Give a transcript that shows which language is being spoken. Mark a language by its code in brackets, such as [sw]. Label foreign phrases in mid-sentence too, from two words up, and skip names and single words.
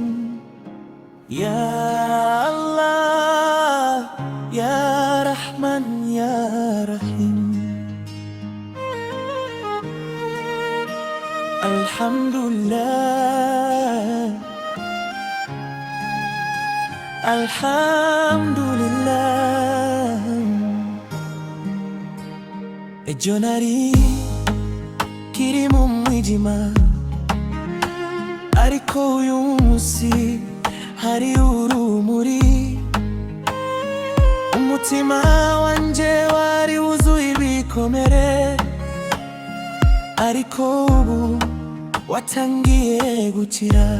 [ar] يا الله، يا رحمن، يا رحيم. الحمد لله، الحمد لله. [rw] Ejo nari kiri mu mwijima, ariko uyu munsi hari urumuri. Umutima wanje wari wuzuye ibikomere, ariko ubu watangiye gukira.